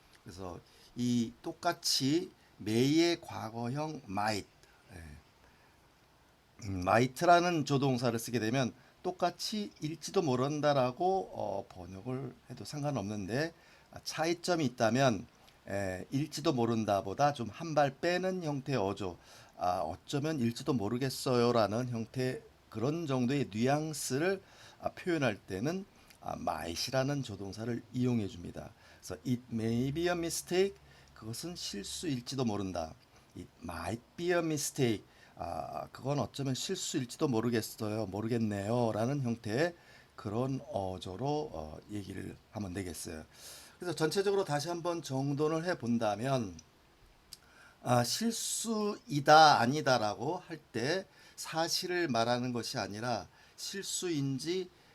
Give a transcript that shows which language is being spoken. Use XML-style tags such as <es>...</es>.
<ko>그래서 이 똑같이 may의 과거형 might, might라는 조동사를 쓰게 되면 똑같이 일지도 모른다라고 번역을 해도 상관없는데 차이점이 있다면 일지도 모른다보다 좀 한 발 빼는 형태의 어조, 어쩌면 일지도 모르겠어요라는 형태 그런 정도의 뉘앙스를 표현할 때는 might이라는 조동사를 이용해 줍니다. 그래서</ko> <en>it may be a mistake</en> <ko>그것은 실수일지도 모른다.</ko> <en>It might be a mistake</en> <ko>그건 어쩌면 실수일지도 모르겠어요, 모르겠네요 라는 형태의 그런 어조로 얘기를 하면 되겠어요. 그래서 전체적으로 다시 한번 정돈을 해 본다면 실수이다 아니다라고 할 때 사실을 말하는 것이 아니라 실수인지</ko>